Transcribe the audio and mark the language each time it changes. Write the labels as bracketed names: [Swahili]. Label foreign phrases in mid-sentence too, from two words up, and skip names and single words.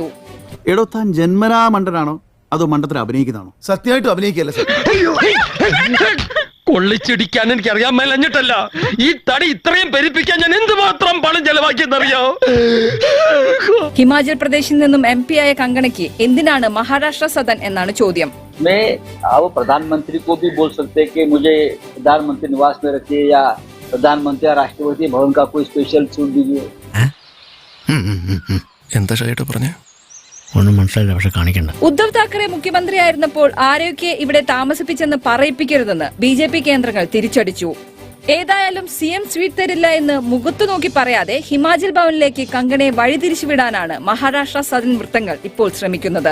[Malayalam] എടോ, താൻ ജന്മനാ മണ്ടനാണോ അതോ മണ്ടത്തിൽ അഭിനയിക്കുന്നതാണോ? സത്യമായിട്ടും അഭിനയിക്കല്ലേ? കൊള്ളിച്ചിടിക്കാൻ എനിക്ക് അറിയാൻ മേലഞ്ഞിട്ടല്ല, ഈ തടി ഇത്രയും പെരിപ്പിക്കാൻ ഞാൻ എന്തുമാത്രം പണം ചെലവാക്കിയെന്നറിയോ? ഹിമാചൽ പ്രദേശിൽ നിന്നും MP-ആയ കങ്കണയ്ക്ക് എന്തിനാണ് മഹാരാഷ്ട്ര സദൻ എന്നാണ് ചോദ്യം. [Hindi] मैं अब प्रधानमंत्री को भी बोल सकते हैं कि मुझे प्रधानमंत्री निवास में रखिए या प्रधानमंत्री या राष्ट्रपति भवन का कोई स्पेशल छूट दीजिए. [Malayalam] എന്താ ഷൈട്ട് പറഞ്ഞേ? ഒന്നും മനസ്സിലായില്ല, പക്ഷെ കാണിക്കണ്ട. ഉദ്ധവ് താക്കറെ മുഖ്യമന്ത്രിയായിരുന്നപ്പോൾ ആരെയൊക്കെ ഇവിടെ താമസിപ്പിച്ചെന്ന് പറയിപ്പിക്കരുതെന്ന് BJP കേന്ദ്രങ്ങൾ തിരിച്ചടിച്ചു. ഏതായാലും CM സ്വീറ്റ് തരില്ല എന്ന് മുഖത്തു നോക്കി പറയാതെ ഹിമാചൽ ഭവനിലേക്ക് കങ്കണയെ വഴിതിരിച്ചുവിടാനാണ് മഹാരാഷ്ട്ര സദൻ വൃത്തങ്ങൾ ഇപ്പോൾ ശ്രമിക്കുന്നത്.